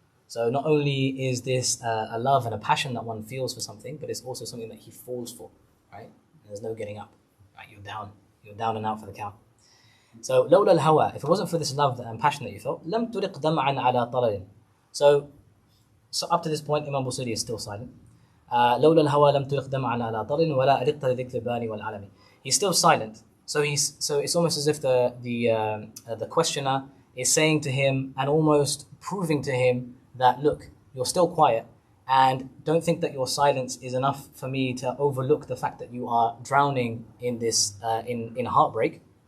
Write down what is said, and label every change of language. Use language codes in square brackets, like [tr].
[en] So not only is this a love and a passion that one feels for something, but it's also something that he falls for, right? And there's no getting up, right? You're down and out for the count. So [ar] لولا الهوى, [en] if it wasn't for this love and passion that you felt, [ar] لم ترق دمعا على طلل. [en] So up to this point, Imam Busiri is still silent. [ar] لولا الهوى لم ترق دمعا على طلل ولا أرقت لذكر البان والعلم. [en] He's still silent. So it's almost as if the questioner is saying to him and almost proving to him that, look, you're still quiet, and don't think that your silence is enough for me to overlook the fact that you are drowning in this in heartbreak.